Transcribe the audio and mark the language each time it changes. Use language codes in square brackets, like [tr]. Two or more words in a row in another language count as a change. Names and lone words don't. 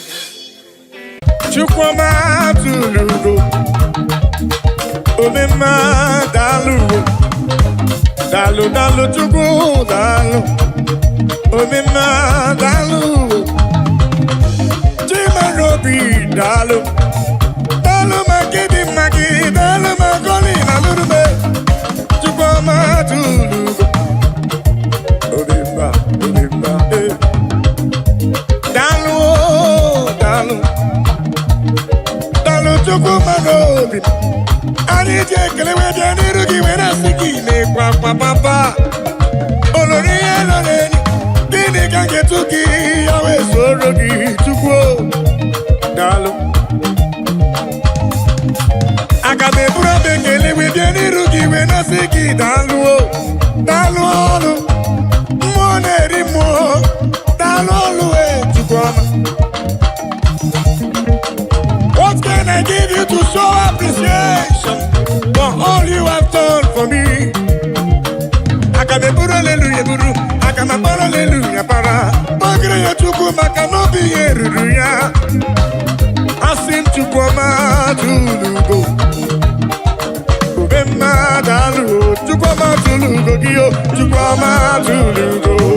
[ig] Chukwama tulugo, omema dalu, dalu chukwu dalu, omema dalu, chimarobi dalu, magi, dalu magoli nalurube, Chukwama tulugo. Dalu chukwu manobi anyị ji ekele wede n'iru gị were asị gị na-ekwa papa olori ya lọrọ enyi ka ga-etu gị ya wee soro gị Chukwu daalụ aga m eburu abụ ekele wee bịa n'iru gị wee na-asị gị daalụ daalụ ọlụ mmụọ na-eri mmụọ daalụ ọlụ wee Chukwu ọma. [en] What can I give you to show appreciation for all you have done for me? [ig] Aga m eburu aleluya eburu, aga m akpara aleluya para, gbagịrị ya Chukwu maka na obi ya eruru ya. Asị m Chukwu ọma tụlugo, obe mma daalụ, Chukwu ọma tụlugo gị o, Chukwu ọma tụlugo.